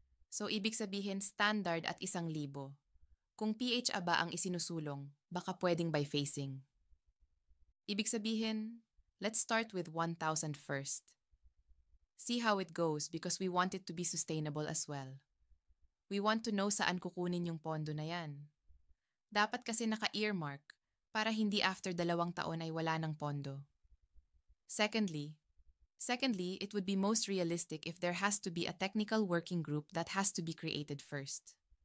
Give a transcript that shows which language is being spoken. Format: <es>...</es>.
<tl>So ibig sabihin standard at 1,000. Kung PH aba ang isinusulong, baka pwedeng by phasing. Ibig sabihin,</tl> <en>let's start with 1,000 first. See how it goes because we want it to be sustainable as well. We want to know</en> <tl>saan kukunin yung pondo na yan. Dapat kasi naka-earmark para hindi after 2 taon ay wala ng pondo.</tl> <en>Secondly, it would be most realistic if there has to be a technical working group that has to be created first.</en>